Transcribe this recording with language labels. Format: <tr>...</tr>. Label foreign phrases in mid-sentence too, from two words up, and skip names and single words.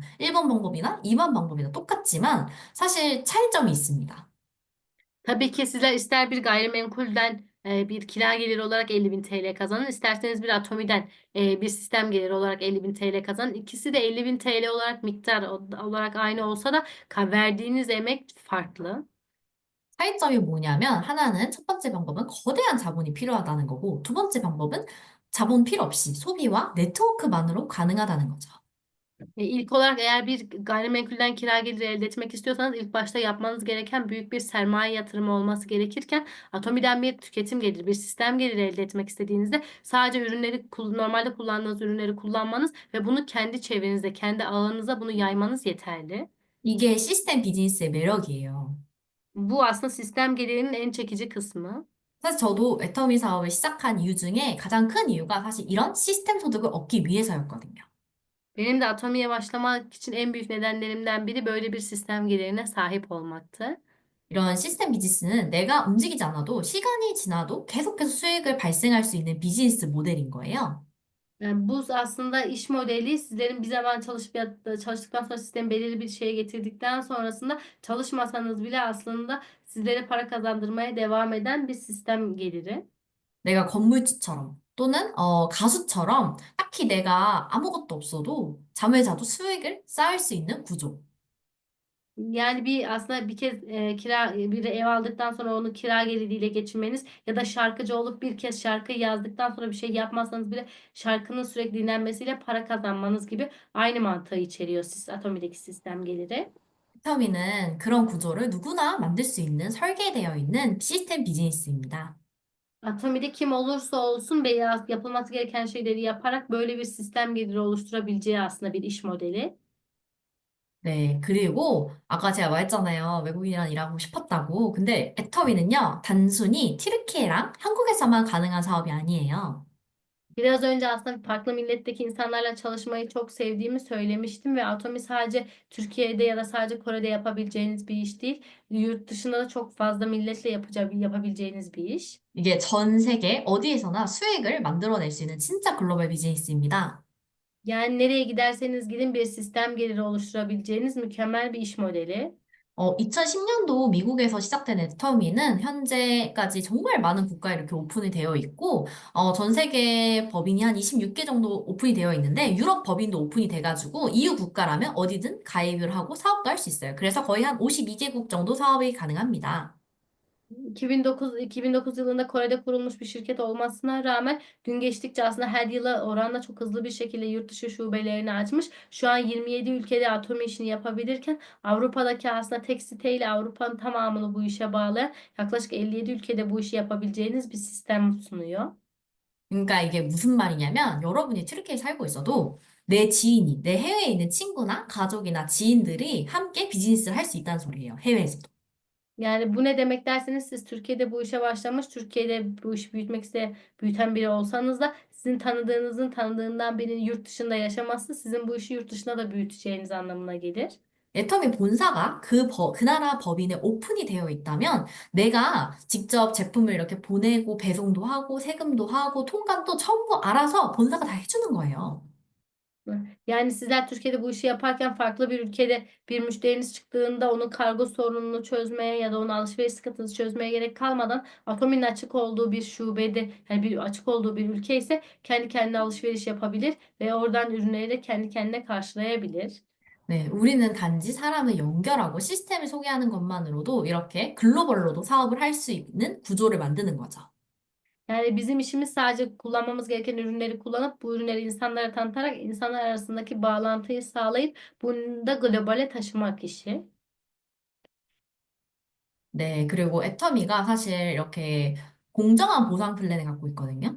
<ko>1번 방법이나 2번 방법이나 똑같지만 사실 차이점이 있습니다.</ko> <tr>Tabii ki sizler ister bir gayrimenkulden bir kira geliri olarak 50.000 TL kazanın, isterseniz bir Atomi'den bir sistem geliri olarak 50.000 TL kazanın. İkisi de 50.000 TL olarak miktar olarak aynı olsa da verdiğiniz emek farklı.</tr> <ko>차이점이 뭐냐면 하나는 첫 번째 방법은 거대한 자본이 필요하다는 거고 두 번째 방법은 자본 필요 없이 소비와 네트워크만으로 가능하다는 거죠.</ko> <tr>İlk olarak eğer bir gayrimenkulden kira geliri elde etmek istiyorsanız ilk başta yapmanız gereken büyük bir sermaye yatırımı olması gerekirken Atomi'den bir tüketim geliri, bir sistem geliri elde etmek istediğinizde sadece normalde kullandığınız ürünleri kullanmanız ve bunu kendi çevrenizde, kendi ağınıza bunu yaymanız yeterli.</tr> <ko>이게 시스템 비즈니스의 매력이에요.</ko> <tr>Bu aslında sistem gelirinin en çekici kısmı.</tr> <ko>사실 저도 애터미 사업을 시작한 이유 중에 가장 큰 이유가 사실 이런 시스템 소득을 얻기 위해서였거든요.</ko> <tr>Benim de Atomi'ye başlamak için en büyük nedenlerimden biri böyle bir sistem gelirine sahip olmaktı.</tr> <ko>이런 시스템 비즈니스는 내가 움직이지 않아도 시간이 지나도 계속해서 수익을 발생할 수 있는 비즈니스 모델인 거예요.</ko> <tr>Yani bu aslında iş modeli sizlerin bir zaman çalıştıktan sonra sistemi belirli bir şeye getirdikten sonrasında çalışmasanız bile aslında sizlere para kazandırmaya devam eden bir sistem geliri.</tr> <ko>내가 건물주처럼 또는 가수처럼 딱히 내가 아무것도 없어도 잠을 자도 수익을 쌓을 수 있는 구조.</ko> <tr>Yani bir aslında bir kez bir ev aldıktan sonra onu kira geliriyle geçirmeniz ya da şarkıcı olup bir kez şarkı yazdıktan sonra bir şey yapmazsanız bile şarkının sürekli dinlenmesiyle para kazanmanız gibi aynı mantığı içeriyor Atomi'deki sistem geliri.</tr> <ko>비타민은 그런 구조를 누구나 만들 수 있는 설계되어 있는 시스템 비즈니스입니다.</ko> <tr>Atomi'de kim olursa olsun beyaz yapılması gereken şeyleri yaparak böyle bir sistem geliri oluşturabileceği aslında bir iş modeli.</tr> <ko>네, 그리고 아까 제가 말했잖아요. 외국인이랑 일하고 싶었다고. 근데 애터미는요, 단순히 튀르키예랑 한국에서만 가능한 사업이 아니에요.</ko> <tr>Biraz önce aslında farklı milletteki insanlarla çalışmayı çok sevdiğimi söylemiştim ve Atomi sadece Türkiye'de ya da sadece Kore'de yapabileceğiniz bir iş değil. Yurt dışında da çok fazla milletle yapabileceğiniz bir iş.</tr> <ko>이게 전 세계 어디에서나 수익을 만들어낼 수 있는 진짜 글로벌 비즈니스입니다.</ko> <tr>Yani nereye giderseniz gidin bir sistem geliri oluşturabileceğiniz mükemmel bir iş modeli.</tr> <ko>2010년도 미국에서 시작된 애터미는 현재까지 정말 많은 국가에 이렇게 오픈이 되어 있고, 전 세계 법인이 한 26개 정도 오픈이 되어 있는데, 유럽 법인도 오픈이 돼가지고, EU 국가라면 어디든 가입을 하고 사업도 할 수 있어요. 그래서 거의 한 52개국 정도 사업이 가능합니다.</ko> <tr>2009 yılında Kore'de kurulmuş bir şirket olmasına rağmen gün geçtikçe aslında her yıla oranla çok hızlı bir şekilde yurt dışı şubelerini açmış. Şu an 27 ülkede Atomi işini yapabilirken Avrupa'daki aslında tek siteyle Avrupa'nın tamamını bu işe bağlayan yaklaşık 57 ülkede bu işi yapabileceğiniz bir sistem sunuyor.</tr> <ko>그러니까 이게 무슨 말이냐면, 여러분이 튀르키예에 살고 있어도, 내 지인이, 내 해외에 있는 친구나 가족이나 지인들이 함께 비즈니스를 할 수 있다는 소리예요. 해외에서도.</ko> <tr>Yani bu ne demek derseniz siz Türkiye'de bu işe başlamış, Türkiye'de bu işi büyüten biri olsanız da sizin tanıdığınızın tanıdığından birinin yurt dışında yaşaması sizin bu işi yurt dışında da büyüteceğiniz anlamına gelir.</tr> <ko>애터미 본사가 그 나라 법인에 오픈이 되어 있다면 내가 직접 제품을 이렇게 보내고 배송도 하고 세금도 하고 통관도 전부 알아서 본사가 다 해주는 거예요.</ko> <tr>Yani sizler Türkiye'de bu işi yaparken farklı bir ülkede bir müşteriniz çıktığında onun kargo sorununu çözmeye ya da onun alışveriş sıkıntısını çözmeye gerek kalmadan Atomi'nin açık olduğu bir şubede yani bir açık olduğu bir ülke ise kendi kendine alışveriş yapabilir ve oradan ürünleri de kendi kendine karşılayabilir.</tr> <ko>네, 우리는 단지 사람을 연결하고 시스템을 소개하는 것만으로도 이렇게 글로벌로도 사업을 할 수 있는 구조를 만드는 거죠.</ko> <tr>Yani bizim işimiz sadece kullanmamız gereken ürünleri kullanıp bu ürünleri insanlara tanıtarak insanlar arasındaki bağlantıyı sağlayıp bunu da globale taşımak işi.</tr> <ko>네, 그리고 애터미가 사실 이렇게 공정한 보상 플랜을 갖고 있거든요.</ko>